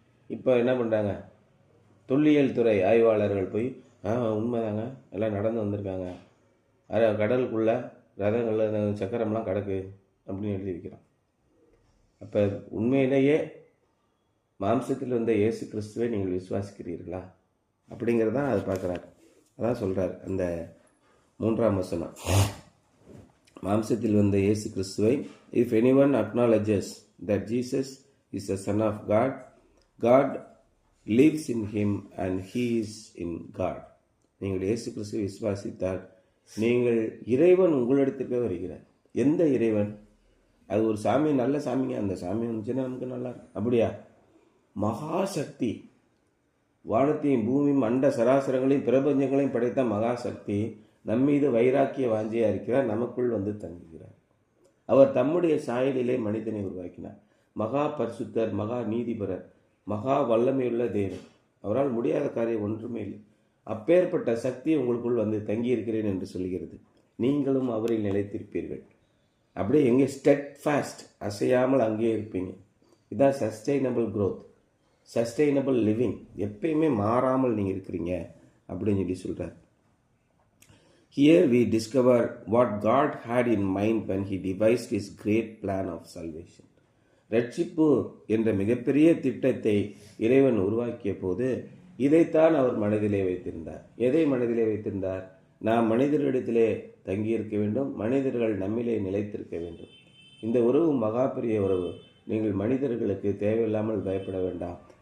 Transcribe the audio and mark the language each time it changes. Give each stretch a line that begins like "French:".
Tamil: இப்போ என்ன பண்ணுறாங்க, தொல்லியல் துறை ஆய்வாளர்கள் போய் உண்மைதாங்க எல்லாம் நடந்து வந்திருக்காங்க, கடலுக்குள்ளே ரதங்கள் சக்கரம்லாம் கிடக்கு அப்படின்னு எழுதி வைக்கிறான். அப்போ உண்மையிலேயே மாம்சத்தில் வந்த இயேசு கிறிஸ்துவை நீங்கள் விசுவாசிக்கிறீர்களா அப்படிங்கிறதான் அது பார்க்குறாரு. அதான் சொல்கிறார் அந்த 3ஆம் வசனம். மாம்சத்தில் வந்த இயேசு கிறிஸ்துவை,
English: If anyone acknowledges that Jesus is the Son of God, God lives in him and he is in God.
Tamil: நீங்கள் இயேசு கிறிஸ்துவை விசுவாசித்தால் நீங்கள் இறைவன் உங்களிடத்துக்கே வருகிறார். எந்த இறைவன்? அது ஒரு சாமி, நல்ல சாமிங்க, அந்த சாமி வந்துச்சுன்னா நமக்கு நல்லா இருக்கும். அப்படியா? மகாசக்தி, வானத்தையும் பூமியும் அண்ட சராசரங்களையும் பிரபஞ்சங்களையும் படைத்த மகாசக்தி நம்மீது வைராக்கிய வாஞ்சியாக இருக்கிறார், நமக்குள் வந்து தங்குகிறார். அவர் தம்முடைய சாயலிலே மனிதனை உருவாக்கினார். மகா பரிசுத்தர், மகா நீதிபரர், மகா வல்லமையுள்ள தேவன். அவரால் முடியாத காரியம் ஒன்றுமே இல்லை. அப்பேற்பட்ட சக்தி உங்களுக்குள் வந்து தங்கியிருக்கிறேன் என்று சொல்கிறது. நீங்களும் அவரில் நிலைத்திருப்பீர்கள். அப்படியே எங்கே ஸ்டெட்ஃபாஸ்ட், அசையாமல் அங்கேயே இருப்பீங்க. இதுதான்
English: Sustainable growth, sustainable living.
Tamil: எப்பயுமே மாறாமல் நீங்கள் இருக்கிறீங்க அப்படின்னு சொல்லி சொல்கிறார்.
English: Here we discover what God had in mind when he devised his great plan of salvation.
Tamil: ரட்சிப்பு என்ற மிகப்பெரிய திட்டத்தை இறைவன் உருவாக்கிய போது இதைத்தான் அவர் மனதிலே வைத்திருந்தார். எதை மனதிலே வைத்திருந்தார்? நாம் மனிதர்களிடத்திலே தங்கியிருக்க வேண்டும், மனிதர்கள் நம்மிலே நிலைத்திருக்க வேண்டும். இந்த உறவு மகா பெரிய உறவு. நீங்கள் மனிதர்களுக்கு தேவையில்லாமல் பயப்பட வேண்டாம்.